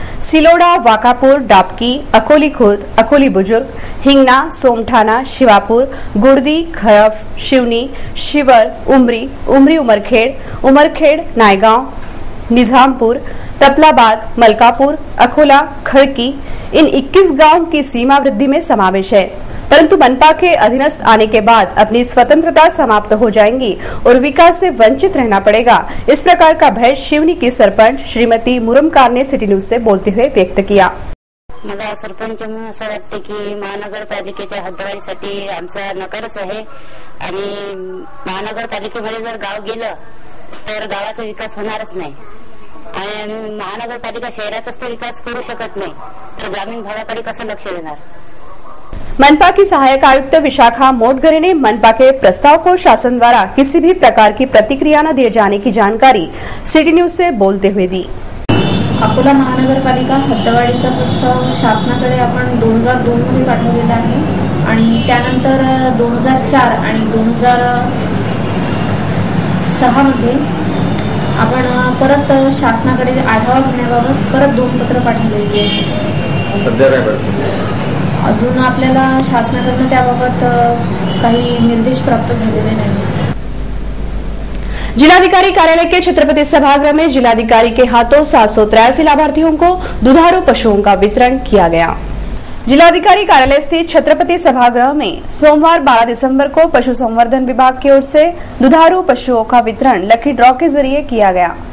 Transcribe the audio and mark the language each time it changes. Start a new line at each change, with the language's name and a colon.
Hindi: सिलोड़ा, वाकापुर, डाबकी, अकोली खुर्द, अकोली बुजुर्ग, हिंगना, सोमठाना, शिवापुर, गुड़दी, खरफ, शिवनी, शिवर, उमरी, उमरखेड़, नायगांव, निजामपुर, तपलाबाद, मलकापुर, अकोला, खड़की, इन 21 गांव की सीमा वृद्धि में समावेश है, परंतु मनपा के अधीनस्थ आने के बाद अपनी स्वतंत्रता समाप्त हो जाएंगी और विकास से वंचित रहना पड़ेगा। इस प्रकार का भय शिवनी की सरपंच श्रीमती मुरमकार ने सिटी न्यूज से बोलते हुए व्यक्त किया।
Marathi: मला सरपंच म्हणून असं वाटतं की महानगरपालिकेच्या हद्दवाढीसाठी आमचा नकारच आहे आणि महानगरपालिकेमध्ये जर गाव गेलं तर गावाचा विकास होणारच नाही आणि महानगरपालिका शहरातच तर विकास करू शकत नाही तर ग्रामीण भागाकडे कसं लक्ष देणार।
Hindi: मनपा की सहायक आयुक्त विशाखा मोटघरे ने मनपा के प्रस्ताव को शासन द्वारा किसी भी प्रकार की प्रतिक्रिया न दिए जाने की जानकारी सिटी न्यूज से बोलते हुए दी।
Marathi: अकोला महानगरपालिका हद्दवाढीचा प्रस्ताव शासनाकडे आपण 2002 मध्ये पाठवलेला आहे आणि त्यानंतर 2004 आणि 2006 मध्ये आपण परत शासनाकडे आढावा घेण्याबाबत परत 2 पत्र पाठवलेली आहेत। सध्या काय परिस्थिती? अजून आपल्याला शासनाकडून त्याबाबत काही निर्देश प्राप्त झालेले नाही।
Hindi: जिलाधिकारी कार्यालय के छत्रपति सभागृह में जिलाधिकारी के हाथों 783 लाभार्थियों को दुधारू पशुओं का वितरण किया गया। जिलाधिकारी कार्यालय स्थित छत्रपति सभागृह में सोमवार 12 दिसंबर को पशु संवर्धन विभाग की ओर से दुधारू पशुओं का वितरण लकी ड्रॉ के जरिए किया गया।